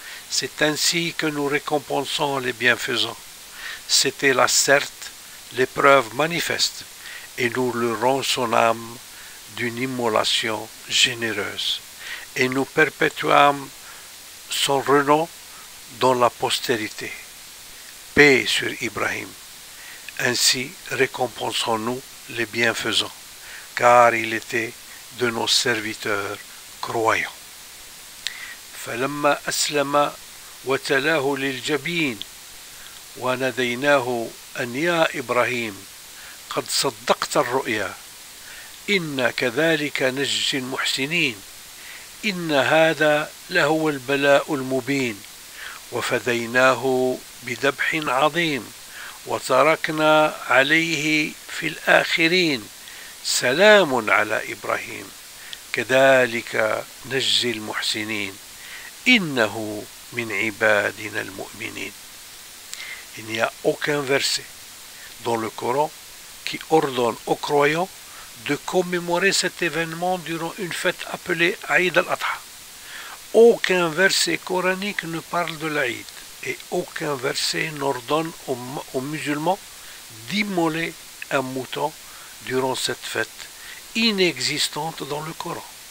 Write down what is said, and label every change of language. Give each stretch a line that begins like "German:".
French: C'est ainsi que nous récompensons les bienfaisants. C'était là certes l'épreuve manifeste, et nous leur rendons son âme d'une immolation généreuse, et nous perpétuâmes son renom dans la postérité. Paix sur Ibrahim. Ainsi récompensons-nous les bienfaisants, car il était de nos serviteurs croyants.
Arabic: فلما أسلم وتلاه للجبين وناديناه أن يا إبراهيم قد صدقت الرؤيا إنا كذلك نجزي المحسنين إن هذا لهو البلاء المبين وفديناه بذبح عظيم وتركنا عليه في الآخرين سلام على إبراهيم كذلك نجزي المحسنين إنه من عبادنا المؤمنين.
French: Il n'y a aucun verset dans le Coran qui ordonne aux croyants de commémorer cet événement durant une fête appelée Aïd al-Adha. Aucun verset coranique ne parle de l'Aïd et aucun verset n'ordonne aux musulmans d'immoler un mouton durant cette fête inexistante dans le Coran.